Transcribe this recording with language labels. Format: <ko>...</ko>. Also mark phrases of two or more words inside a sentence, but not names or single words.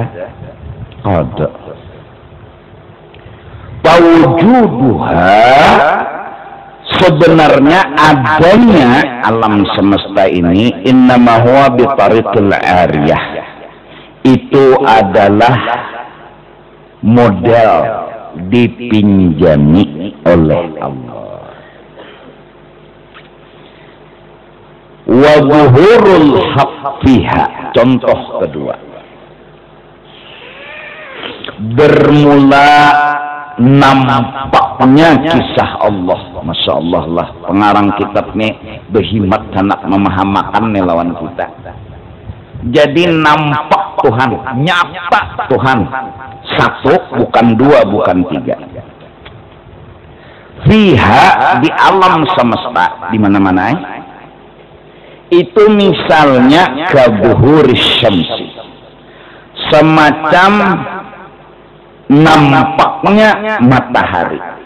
<id>Ada tawujuduha, sebenarnya adanya alam semesta ini</id> <ar>إنما هو بطريق العارية,</ar> <id>itu adalah model dipinjami oleh Allah.</id> <ar>وظهور الحق فيها,</ar> <id>contoh kedua, bermula nampaknya kisah Allah.</id> <bjn>Masya Allah lah, pengarang kitab nih berhimat hendak memahamakan lawan kita.</bjn> <id>Jadi nampak Tuhan, nyata Tuhan, satu bukan dua bukan tiga. Fiha, di alam semesta, di mana-mana itu misalnya</id> <ar>كظهور الشمس,</ar> <id>semacam nampaknya matahari.</id>